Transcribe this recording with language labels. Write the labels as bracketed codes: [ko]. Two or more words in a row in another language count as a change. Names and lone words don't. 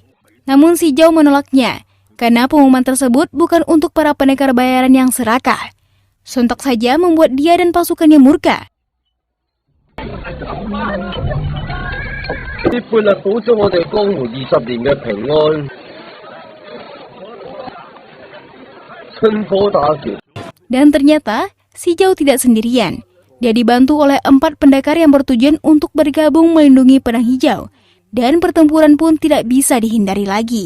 [id] Namun Shijao menolaknya, karena pengumuman tersebut bukan untuk para pendekar bayaran yang serakah. Sontak saja membuat dia dan pasukannya murka. [yue] 啲半日保咗我哋江湖20年嘅平安，趁火打劫。 [id] Dan ternyata Shijao tidak sendirian. Dia dibantu oleh 4 pendekar yang bertujuan untuk bergabung melindungi pedang hijau, dan pertempuran pun tidak bisa dihindari lagi.